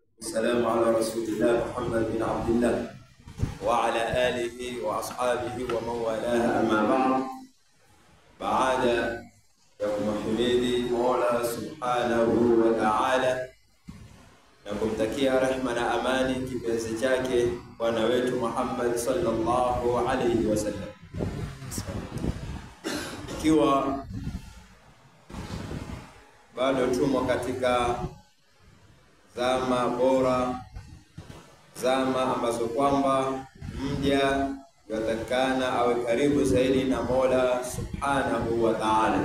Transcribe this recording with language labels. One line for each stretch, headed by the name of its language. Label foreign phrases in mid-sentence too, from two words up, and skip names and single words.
Arabic: والسلام على رسول الله محمد بن عبد الله وعلى آله وأصحابه ومن والاه. أما بعد
Swahili: kumhimidi Mola
Arabic: سبحانه وتعالى
Swahili: na kumtakia rehema na amani kipenzi chake bwana wetu Muhammad
Arabic: صلى الله عليه وسلم.
Swahili: Ikiwa bado tumo katika zama bora, zama ambazo kwamba mja yatakana awe karibu zaidi na Mola
Arabic: سبحانه وتعالى.